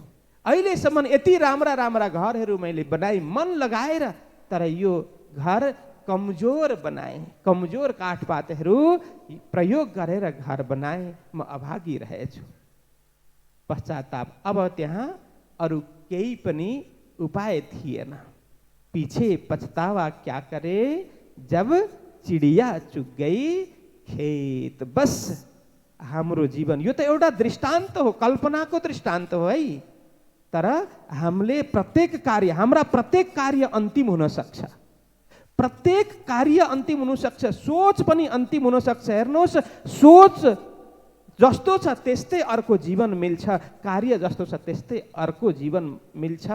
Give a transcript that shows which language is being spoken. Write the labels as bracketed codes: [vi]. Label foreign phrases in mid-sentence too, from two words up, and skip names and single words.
[ne] अहिलेसम्म यति राम्रा राम्रा घरहरू मैले बनाएँ, मन लगाएर, तर यो घर कमजोर बनाएँ, कमजोर काठपातहरू प्रयोग गरेर घर बनाएँ, म अभागी रहेछु। पश्चाताप, अब त्यहाँ अरू केही पनि उपाय थिएन। [hi] पीछे पछतावा क्या करे, जब चिडिया चुग गई खेत। [ne] बस हाम्रो जीवन, यो त एउटा दृष्टान्त हो, कल्पनाको दृष्टान्त हो है, तर हामीले प्रत्येक कार्य, हाम्रा प्रत्येक कार्य अन्तिम हुन सक्छ, प्रत्येक कार्य अन्तिम हुन सक्छ, सोच पनि अन्तिम हुन सक्छ। हेर्नुहोस्, सोच जस्तो छ त्यस्तै अर्को जीवन मिल्छ, कार्य जस्तो छ त्यस्तै अर्को जीवन मिल्छ।